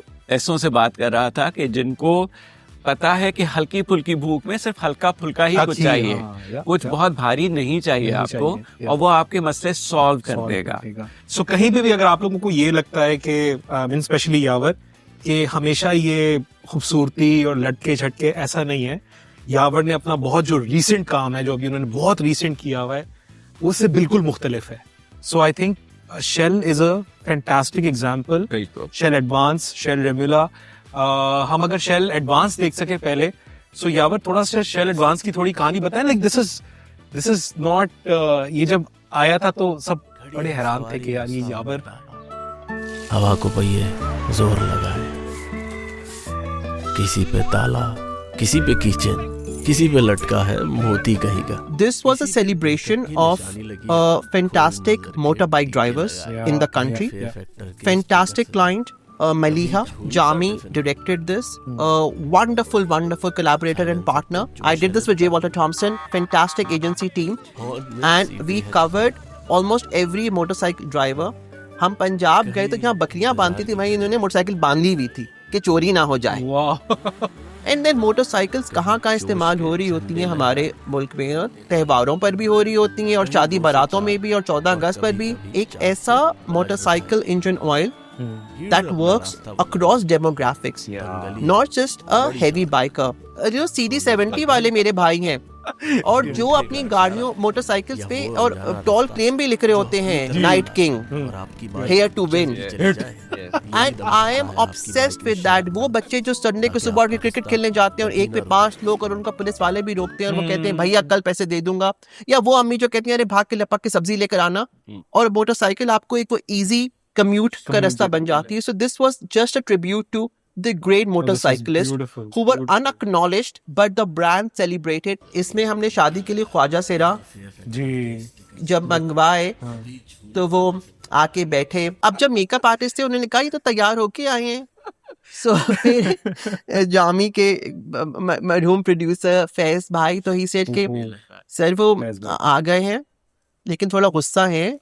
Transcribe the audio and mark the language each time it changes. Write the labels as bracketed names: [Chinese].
[Hindi] ऐसों से बात कर रहा था कि जिनको पता है कि हल्की फुल्की भूख में सिर्फ हल्का फुल्का ही कुछ चाहिए, कुछ बहुत भारी नहीं चाहिए आपको, और वो आपके मसले सॉल्व कर देगा. सो कहीं भी अगर आप लोगों को ये लगता है कि स्पेशली यावर कि हमेशा ये खूबसूरती और लटके झटके, ऐसा नहीं है. यावर ने अपना बहुत जो रीसेंट काम है, जो अभी उन्होंने बहुत रीसेंट किया हुआ है, उससे बिल्कुल मुख्तलिफ है. [English] So I think Shell is a fantastic example. Shell Advance, Shell Remula. [Hindi] हम अगर Shell Advance देख सके पहले, [English] so [Hindi] यावर थोड़ा सा Shell Advance की थोड़ी कहानी बताएं. [English] Like this is not [Hindi] ये जब आया था तो सब बड़े हैरान थे कि यार ये यावर हवा को पहिए जोर लगाए, किसी पे ताला, किसी पे कीचन, किसी पे लटका है मोती कहीं का. [English] This was a celebration of fantastic motorbike drivers in the country. Fantastic client, Maliha Jami directed this. Wonderful collaborator and partner. I did this with J. Walter Thompson. Fantastic agency team, and we covered almost every motorcycle driver. [Hindi] हम पंजाब गए तो यहाँ बकरियां बांधती थी, भाई इन्होंने motorcycle बांधी हुई थी कि चोरी ना हो जाए. एंड देन मोटरसाइकिल्स कहाँ इस्तेमाल हो रही होती हैं हमारे मुल्क में, त्योहारों पर भी हो रही होती हैं और शादी बारातों में भी, और 14 अगस्त पर भी. एक ऐसा motorcycle engine oil [English] that works across demographics, not just a heavy biker. [Hindi] जो CD70 वाले मेरे भाई हैं और जो अपनी गाड़ियों मोटरसाइकिल्स पे और टॉल क्लेम भी लिख रहे होते हैं, night king, hair to win, [English] And I am obsessed with that. [Hindi] वो बच्चे जो संडे को सुबह के क्रिकेट खेलने जाते हैं और एक पे 5 लोग और उनका पुलिस वाले भी रोकते हैं और वो कहते हैं भैया कल पैसे दे दूंगा, या वो अम्मी जो कहती हैं अरे भाग के लपक के सब्जी लेकर आना, और मोटरसाइकिल आपको एक वो इजी कम्यूट का रास्ता बन जाती है. [English] So this was just a tribute to the great motorcyclists who were unacknowledged but the brand celebrated. [Hindi] इसमें हमने शादी के लिए ख्वाजा सेरा जी जब मंगवाए तो वो आके बैठे. अब जब मेकअप आर्टिस्ट थे उन्होंने कहा ये तो तैयार होके आए हैं. सो फिर जामी के मरहूम प्रोड्यूसर फैज भाई तो [English] he said [Hindi] के सर वो आ गए हैं लेकिन थोड़ा गुस्सा है.